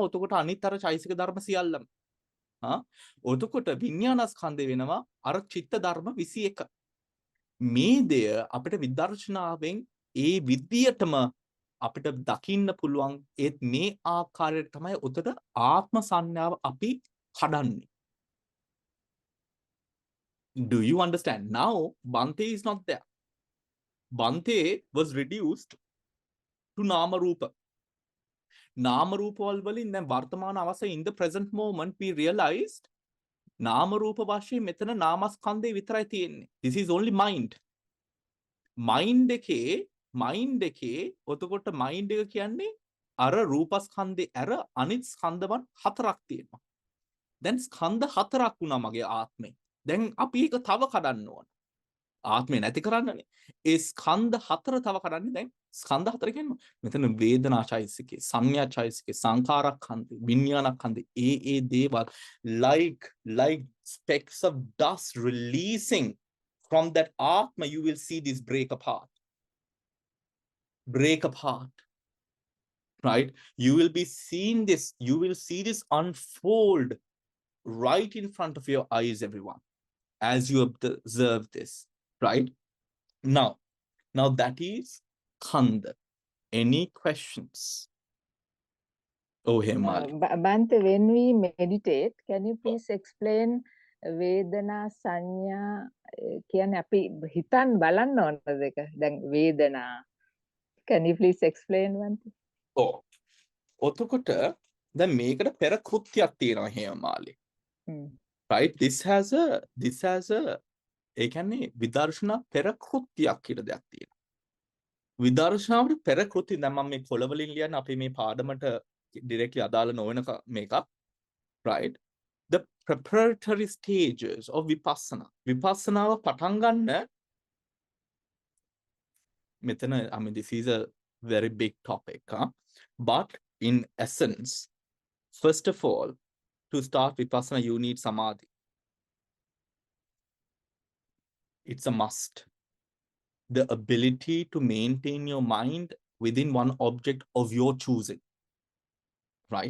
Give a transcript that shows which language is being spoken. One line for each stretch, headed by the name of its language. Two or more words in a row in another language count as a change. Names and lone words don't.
Sinhala: එතකොට අනිත් අර චෛතසික ධර්ම සියල්ලම. ඔතකොට විඥානස්කන්ධය වෙනවා අර චිත්ත ධර්ම 21. මේ දෙය අපිට විදර්ශනාවෙන් ඒ විදියටම අපිට දකින්න පුළුවන්. ඒත් මේ ආකාරයට තමයි උතට ආත්ම සංඥාව අපි කඩන්නේ.
English: Do you understand? Now Bhante is not there. Bhante was reduced to Nama Rupa.
Sinhala: Nama Rupa වලින් දැන් වර්තමාන අවස්ථාවේ
English: in the present moment we realized
Sinhala: නාම රූප වශයෙන් මෙතන නාමස්කන්ධය විතරයි තියෙන්නේ.
English: This is only mind. Mind
Sinhala: එකේ ඔතකොට mind එක කියන්නේ අර රූපස්කන්ධේ අර අනිත් ස්කන්ධවන් 4ක් තියෙනවා. දැන් ස්කන්ධ 4ක් වුණා මගේ ආත්මේ. දැන් අපි ඒක තව කඩන්න ඕන. ආත්මේ නැති කරන්නනේ. ඒ ස්කන්ධ 4 තව කඩන්නේ දැන් ස්කන්ධ 4 කියන්නේ මෙතන වේදනා චෛතසිකේ, සංඥා චෛතසිකේ, සංඛාරක්ඛන්ධේ, විඥානක්ඛන්ධේ ඒ දේවල්
English: like specks of dust releasing from that atma. You will see this break apart, right? You will see this unfold right in front of your eyes, everyone, as you observe this, right? Now that is khanda. Any questions? Oh, hey, Mali. Bhante, when we meditate, can you please explain Vedana, Sanya,
Sinhala: කියන්නේ අපි හිතන් බලන්න ඕනද ඒක? දැන් වේදනා.
English: Can you please explain Bhante?
Sinhala: ඔතකොට දැන් මේකට පෙර කෘත්‍යයක් තියෙනවා හේමාලි.
English: Right? This has a
Sinhala: ඒ කියන්නේ විදර්ශනා පෙර කෘත්‍යයක් කියලා දෙයක් තියෙනවා. විදර්ශනාවට පෙර කෘත්‍ය දැන් මම මේ කොළවලින් ලියන්නේ අපි මේ පාඩමට directly අදාළ නොවන මේකක්.
English: Right? The preparatory stages of vipassana.
Sinhala: විපස්සනාව පටන් ගන්න මෙතන
English: I mean this is a very big topic, but in essence, first of all, to start vipassana you need samadhi. It's a must. The ability to maintain your mind within one object of your choosing, right?